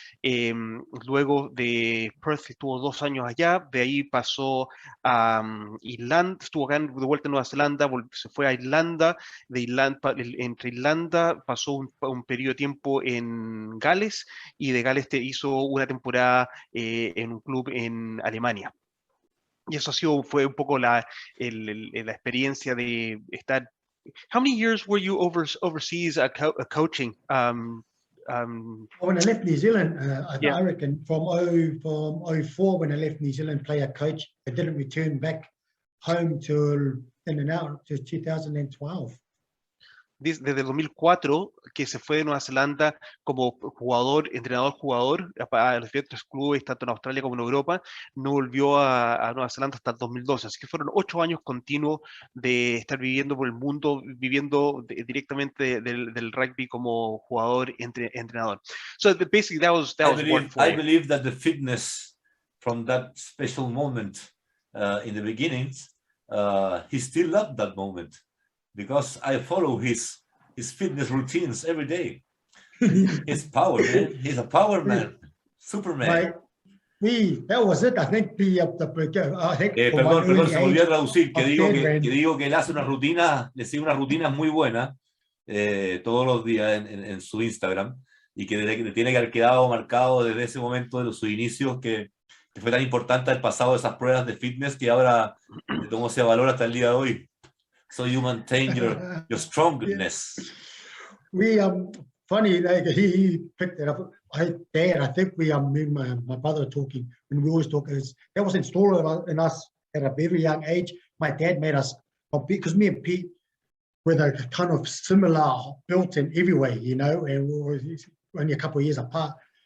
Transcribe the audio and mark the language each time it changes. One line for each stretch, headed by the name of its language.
Spanish: Luego de Perth estuvo 2 años allá, de ahí pasó a Irlanda, estuvo acá de vuelta en Nueva Zelanda, se fue a Irlanda, entre Irlanda pasó un periodo de tiempo en Gales, y de Gales hizo una temporada en un club en Alemania. Y eso fue un poco la experiencia de estar.
English: How many years were you overseas coaching? When I left New Zealand, Yeah. I reckon from 04 when I left New Zealand, player coach, I didn't return back home till in and out to 2012.
Spanish: desde el 2004 que se fue de Nueva Zelanda como jugador, entrenador-jugador a los diferentes clubes, tanto en Australia como en Europa, no volvió a Nueva Zelanda hasta el 2012. Así que fueron 8 años continuos de estar viviendo por el mundo, viviendo directamente del rugby como jugador, entrenador.
English: So basically that was one for I believe that the fitness from that special moment in the beginnings, he still loved that moment, because I follow his fitness routines every day. His power, man. He's a power man, Superman. That was it. I think I think
Spanish: Perdón, se volvió a traducir, que digo que él hace una rutina, le sigue una rutina muy buena todos los días en su Instagram, y que le tiene que haber quedado marcado desde ese momento de sus inicios, que fue tan importante haber pasado esas pruebas de fitness que ahora cómo se valora hasta el día de hoy.
English: So you maintain your strongness. Funny, like he picked it up. I think me and my brother talking, and we always talk. That was installed in us at a very young age. My dad made us, because me and Pete were the kind of similar, built in every way, you know, and we were only a couple of years apart.